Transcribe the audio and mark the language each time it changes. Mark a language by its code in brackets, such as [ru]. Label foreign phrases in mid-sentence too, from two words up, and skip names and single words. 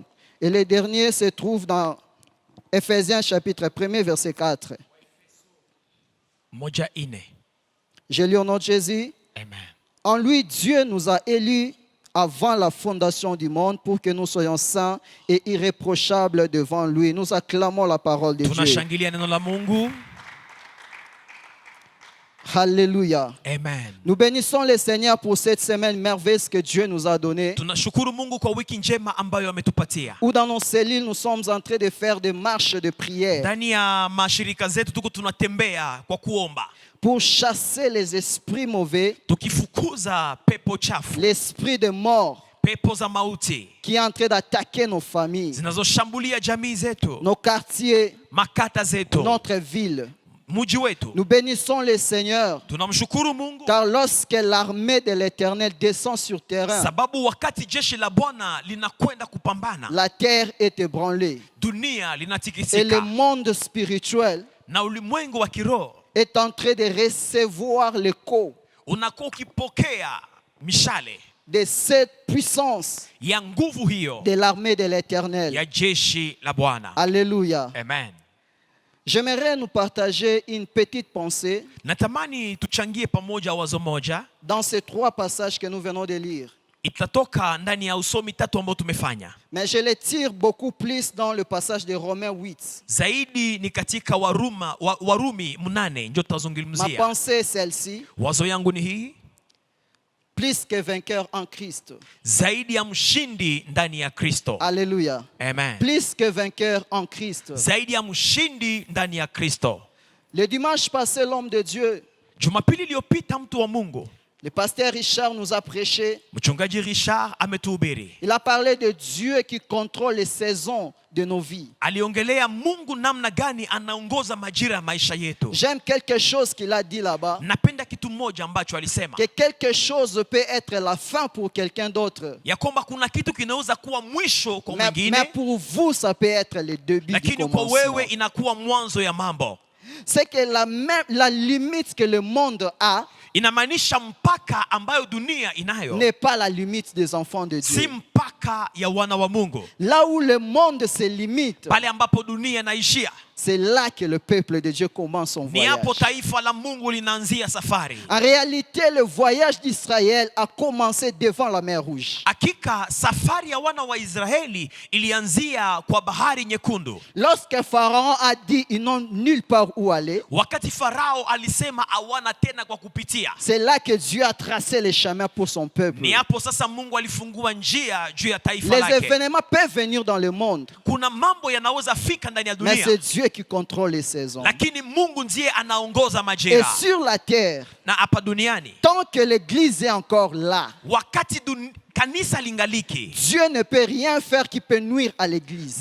[fr] Et le dernier se trouve dans Ephésiens chapitre 1, verset 4. 1:4. Je lis au nom de Jésus. Amen. En lui, Dieu nous a élus avant la fondation du monde pour que nous soyons saints et irréprochables devant lui. Nous acclamons la parole de Dieu. [sw] Tunashangilia neno la Mungu. [fr] Alléluia. Amen. Nous bénissons le Seigneur pour cette semaine merveilleuse que Dieu nous a donnée. [sw] Tunashukuru Mungu kwa wiki njema ambayo ametupatia. [fr] Où dans nos cellules, nous sommes en train de faire des marches de prière [sw] Ndani ya mashirika zetu tuko tunatembea kwa kuomba, [fr] pour chasser les esprits mauvais, [sw] tukifukuza pepo chafu, [fr] l'esprit de mort [sw] pepo za mauti [fr] qui est en train d'attaquer nos familles, [sw] zinazoshambulia jamii zetu, [fr] nos quartiers, [sw] makata zetu, [fr] notre ville. [sw] mji wetu. [fr] Nous bénissons le Seigneur, [sw] Tunamshukuru Mungu [fr] car lorsque l'armée de l'Éternel descend sur terrain, [sw] sababu wakati jeshi la Bwana linakwenda kupambana, [fr] la terre est ébranlée [sw] dunia [fr] et le [sw] linatikisika [fr] monde spirituel [sw] na ulimwengu wa kiroho [fr] est en train de recevoir l'écho [sw] unakuwa ukipokea mishale [fr] de cette puissance [sw] ya nguvu hiyo [fr] de l'armée de l'Éternel. [sw] ya jeshi la Bwana. [fr] Alléluia. Amen. J'aimerais nous partager une petite pensée [sw] Natamani tuchangie pamoja wazo moja, [fr] dans ces 3 passages que nous venons de lire. [sw] itatoka ndani ya usomi tatu ambao tumefanya. [fr] Mais je les tire beaucoup plus dans le passage de Romains 8. [sw] Zaidi ni katika Warumi 8 ndio [fr] Ma [sw] tutazungumzia. [fr] pensée est celle-ci. [sw] Wazo yangu ni hii: [fr] Plus que vainqueur en Christ. [sw] zaidi ya mshindi ndani ya Kristo. [fr] Alléluia. Amen. Plus que vainqueur en Christ. [sw] Zaidi ya mshindi ndani ya Kristo. [fr] Le dimanche passé, l'homme de Dieu, [sw] Jumapili iliyopita mtu wa Mungu, [fr] le pasteur Richard nous a prêché. [sw] mchungaji Richard ametuhubiri. [fr] Il a parlé de Dieu qui contrôle les saisons de nos vies. [sw] Aliongelea Mungu namna gani anaongoza majira ya maisha yetu. [fr] J'aime quelque chose qu'il a dit là-bas. [sw] Napenda kitu moja ambacho alisema, [fr] Que quelque chose peut être la fin pour quelqu'un d'autre. [sw] ya kwamba kuna kitu kinaweza kuwa mwisho kwa [fr] Mais [sw] mwingine, [fr] pour vous, ça peut être le début du [sw] lakini kwa [fr] commencement. [sw] wewe inakuwa mwanzo ya mambo. [fr] C'est que la limite que le monde a, [sw] inamaanisha mpaka ambayo dunia inayo [fr] n'est pas la limite des enfants de [sw] si [fr] Dieu. [sw] mpaka ya wana wa Mungu. [fr] Là où le monde se limite, [sw] Pale ambapo dunia inaishia, [fr] c'est là que le peuple de Dieu commence son [sw] ni [fr] voyage. [sw] hapo taifa la Mungu linaanzia safari. [fr] En réalité, le voyage d'Israël a commencé devant la mer Rouge. [sw] Hakika safari ya wana wa Israeli ilianzia kwa bahari nyekundu. [fr] Lorsque Pharaon a dit ils n'ont nulle part où aller, [sw] Wakati Farao alisema hawana tena kwa kupitia, [fr] c'est là que Dieu a tracé les chemins pour son peuple. [sw] ni hapo sasa Mungu alifungua njia juu ya taifa [fr] Les [sw] lake. [fr] événements peuvent venir dans le monde, [sw] Kuna mambo yanaweza fika ndani ya [fr] mais [sw] dunia, [fr] c'est Dieu qui contrôle les saisons. [sw] lakini Mungu ndiye anaongoza [fr] Et [sw] majira. [fr] sur la terre, [sw] Na hapa duniani, [fr] tant que l'église est encore là, [sw] wakati kanisa lingaliki, [fr] Dieu ne peut rien faire qui peut nuire à l'église.